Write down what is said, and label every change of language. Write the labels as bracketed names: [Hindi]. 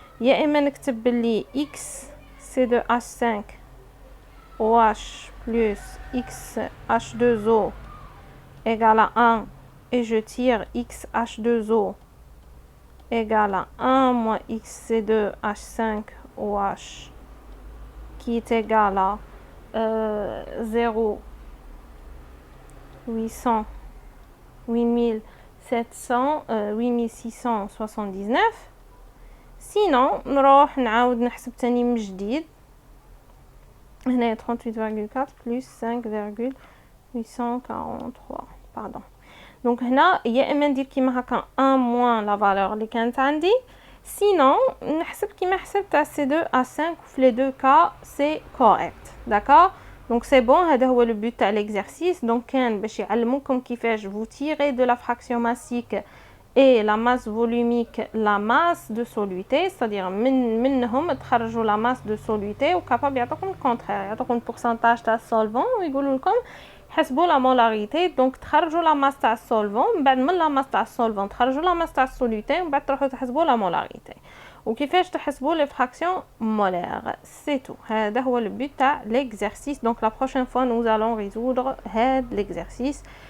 [Arabic] يا إما نكتب باللي [French] X C2H5 OH plus XH2O égale à 1 et je tire XH2O égale à 1 moins XC2H5 OH qui est égal à 0, 800, 8700, 8679. [Arabic] sinon نروح نعاود نحسب تاني من جديد. هنا 38,4 plus 5,843 pardon. donc هنا يا اما ندير كيما هكا [French] 1 moins la valeur [Arabic] اللي كانت عندي. [French] sinon [Arabic] نحسب كيما حسبت [French] تاع C2 à 5 في les deux cas c'est correct. d'accord. donc c'est bon. هذا هو le but تاع l'exercice. donc كان باش يعلموكم كيفاش vous tirez de la fraction massique et la masse volumique la masse de soluté, c'est-à-dire [Arabic] منهم تخرجوا [French] la masse de soluté [Arabic] وكابابل يعطوكم الكونترير، يعطوكم pourcentage تاع السولفون ويقولوا لكم حسبوا [French] la molarité. [Arabic] donc تخرجوا [French] la masse [Arabic] تاع السولفون، من بعد من la masse تاع السولفون تخرجوا la masse تاع السوليتي، ومن بعد تروحوا تحسبوا la molarité. وكيفاش تحسبوا [French] les fractions molaires. c'est tout. [Arabic] هذا هو [French] le but تاع l'exercice. donc la prochaine fois nous allons résoudre هذا l'exercice.